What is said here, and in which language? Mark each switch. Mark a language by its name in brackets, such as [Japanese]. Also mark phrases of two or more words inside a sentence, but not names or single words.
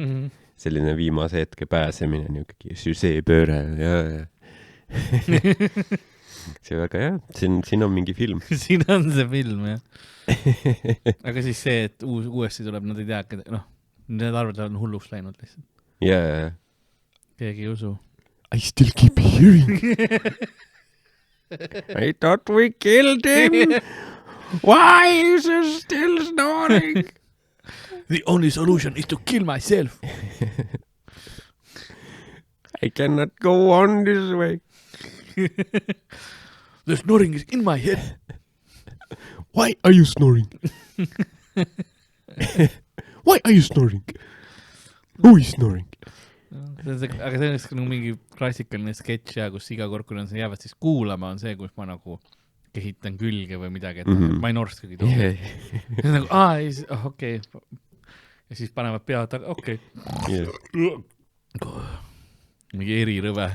[Estonian] Selline viimase hetke pääsemine, niuke süsee pööre. See väga, jah. Siin on mingi film. Siin on see film, jah. Aga siis see, et uuesti tuleb, nad ei tea, need arvad on hulluks läinud lihtsalt. Yeah. Keegi ei usu. [English] I still keep hearing. I thought we killed him. Why is he still snoring? The only solution is to kill myself. I cannot go on this way. The snoring is in my head. Why are you snoring? Why are you snoring? Who is snoring? [Estonian] Aga see on mingi klassikaline sketš, kus iga kord, kui nad jäävad siis kuulama, on see, kus ma nagu kehitan külge või midagi, et ma ei norskagi tuua. Okei. Ja siis panevad pead, okei. Mingi erirõve.